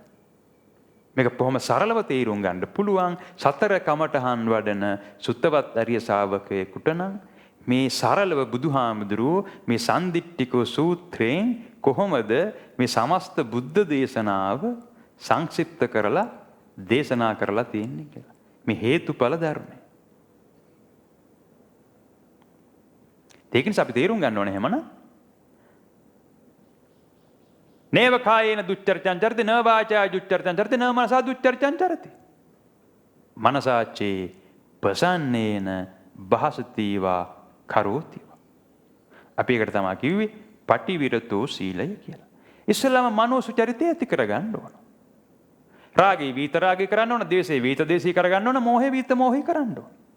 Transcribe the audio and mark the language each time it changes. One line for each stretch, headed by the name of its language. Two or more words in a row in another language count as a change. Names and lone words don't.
Sinhala: මේක බොහොම සරලව තේරුම් ගන්න පුළුවන් සතර කමඨහන් වඩන සුත්තවත් අරිය ශාවකයෙකුට නම් මේ සරලව බුදුහාමුදුරුවෝ මේ සන්දිට්ඨිකෝ සූත්‍රයෙන් කොහොමද මේ සමස්ත බුද්ධ දේශනාව සංක්ෂිප්ත කරලා දේශනා කරලා තියෙන්නේ කියලා. මේ හේතුඵල ධර්මය. ඒක නිසා අපි තේරුම් ගන්න ඕනේ එහෙමනම්
Pali: නේව කායේන දුච්චරිතං චරිතී, න වාචාය දුච්චරිතං චරිතී, න මනසා දුච්චරිතං චරිතී. මනසාචේ ප්‍රසන්නේන භාසතිවා කරෝතිවා.
Sinhala: අපි ඒකට තමයි කිව්වේ පටිවිරතෝ සීලය කියලා. ඉස්සෙල්ලාම මනෝ සුචරිතය ඇති කරගන්න ඕන.
Pali: රාගේ වීත රාගේ
Sinhala: කරන්න ඕන,
Pali: ද්වේෂේ වීත ද්වේෂී
Sinhala: කරගන්න ඕන,
Pali: මෝහේ වීත මෝහී
Sinhala: කරන්න ඕන.